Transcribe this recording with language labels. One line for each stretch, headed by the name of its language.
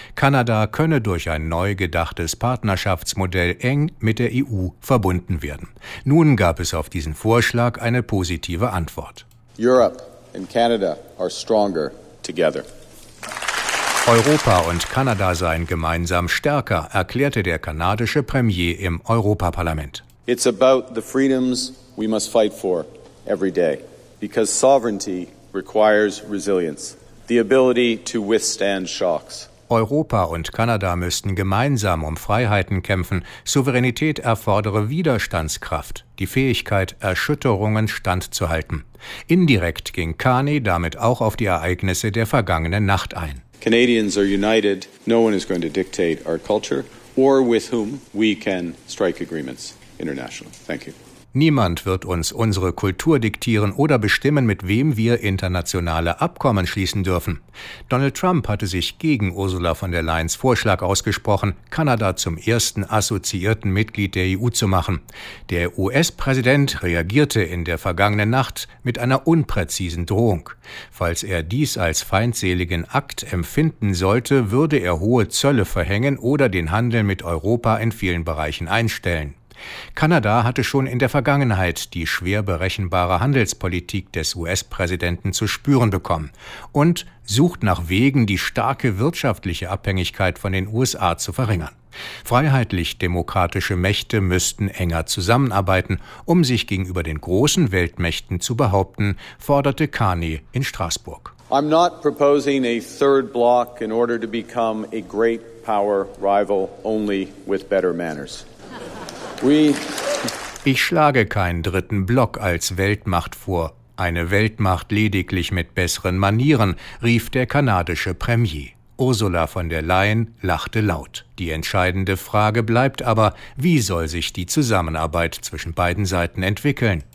German: Kanada könne durch ein neu gedachtes Partnerschaftsmodell eng mit der EU verbunden werden. Nun gab es auf diesen Vorschlag eine positive Antwort.
English: Europe and Canada are stronger together.
German: Europa und Kanada seien gemeinsam stärker, erklärte der kanadische Premier im Europaparlament.
English: It's about the freedoms we must fight for every day, because sovereignty requires resilience, the ability to withstand shocks.
German: Europa und Kanada müssten gemeinsam um Freiheiten kämpfen. Souveränität erfordere Widerstandskraft, die Fähigkeit, Erschütterungen standzuhalten. Indirekt ging Carney damit auch auf die Ereignisse der vergangenen Nacht ein.
English: Canadians are united. No one is going to dictate our culture or with whom we can strike agreements internationally. Thank you.
German: Niemand wird uns unsere Kultur diktieren oder bestimmen, mit wem wir internationale Abkommen schließen dürfen. Donald Trump hatte sich gegen Ursula von der Leyens Vorschlag ausgesprochen, Kanada zum ersten assoziierten Mitglied der EU zu machen. Der US-Präsident reagierte in der vergangenen Nacht mit einer unpräzisen Drohung. Falls er dies als feindseligen Akt empfinden sollte, würde er hohe Zölle verhängen oder den Handel mit Europa in vielen Bereichen einstellen. Kanada hatte schon in der Vergangenheit die schwer berechenbare Handelspolitik des US-Präsidenten zu spüren bekommen und sucht nach Wegen, die starke wirtschaftliche Abhängigkeit von den USA zu verringern. Freiheitlich-demokratische Mächte müssten enger zusammenarbeiten, um sich gegenüber den großen Weltmächten zu behaupten, forderte Carney in Straßburg.
English: I'm not proposing a third block in order to become a great power rival only with better manners.
German: Ich schlage keinen dritten Block als Weltmacht vor. Eine Weltmacht lediglich mit besseren Manieren, rief der kanadische Premier. Ursula von der Leyen lachte laut. Die entscheidende Frage bleibt aber, wie soll sich die Zusammenarbeit zwischen beiden Seiten entwickeln?